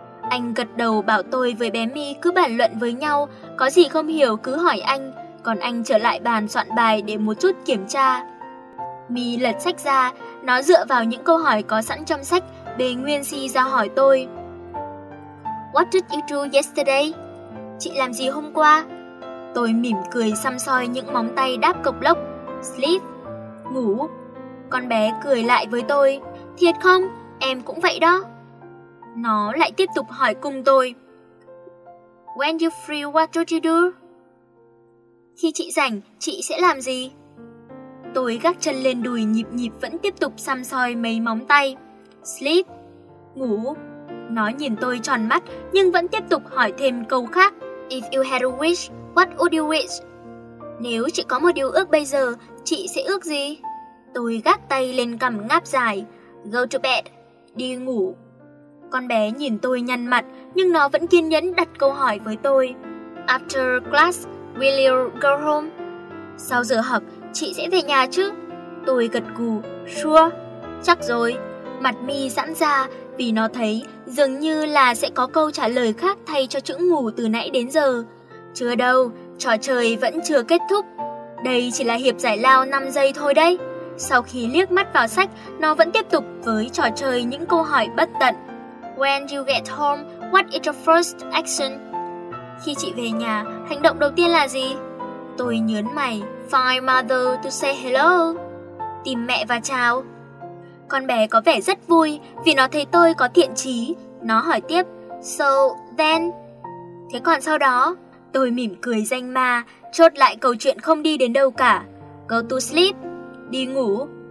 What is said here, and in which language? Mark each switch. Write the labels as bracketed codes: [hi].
[vi] Anh gật đầu bảo tôi với bé My cứ bàn luận với nhau, có gì không hiểu cứ hỏi anh, còn anh trở lại bàn soạn bài để một chút kiểm tra. My lật sách ra, nó dựa vào những câu hỏi có sẵn trong sách, bê nguyên si ra hỏi tôi. [en] What did you do yesterday? [vi] Chị làm gì hôm qua? Tôi mỉm cười xăm soi những móng tay đáp cộc lốc. [en] Sleep. [vi] Ngủ. Con bé cười lại với tôi. Thiệt không? Em cũng vậy đó. Nó lại tiếp tục hỏi cùng tôi. [en] When you free, what do you do? [vi] Khi chị rảnh, chị sẽ làm gì? Tôi gác chân lên đùi nhịp nhịp vẫn tiếp tục xăm soi mấy móng tay. [en] Sleep. [vi] Ngủ. Nó nhìn tôi tròn mắt nhưng vẫn tiếp tục hỏi thêm câu khác. [en] If you had a wish, what would you wish? [vi] Nếu chị có một điều ước bây giờ, chị sẽ ước gì? Tôi gác tay lên cằm ngáp dài. [en] Go to bed. [vi] Đi ngủ. Con bé nhìn tôi nhăn mặt, nhưng nó vẫn kiên nhẫn đặt câu hỏi với tôi. [en] After class, will you go home? [vi] Sau giờ học, chị sẽ về nhà chứ? Tôi gật gù. [en] Sure. [vi] Chắc rồi. Mặt My giãn ra vì nó thấy dường như là sẽ có câu trả lời khác thay cho chữ ngủ từ nãy đến giờ. Chưa đâu, trò chơi vẫn chưa kết thúc. Đây chỉ là hiệp giải lao 5 giây thôi đấy. Sau khi liếc mắt vào sách, nó vẫn tiếp tục với trò chơi những câu hỏi bất tận. [en] When you get home, what is your first action? [vi] Khi chị về nhà, hành động đầu tiên là gì? Tôi nhướng mày. [en] Find mother to say hello. [vi] Tìm mẹ và chào. Con bé có vẻ rất vui vì nó thấy tôi có thiện chí. Nó hỏi tiếp. [en] So then? [vi] Thế còn sau đó? Tôi mỉm cười danh ma, chốt lại câu chuyện không đi đến đâu cả. [en] Go to sleep. [vi] Đi ngủ.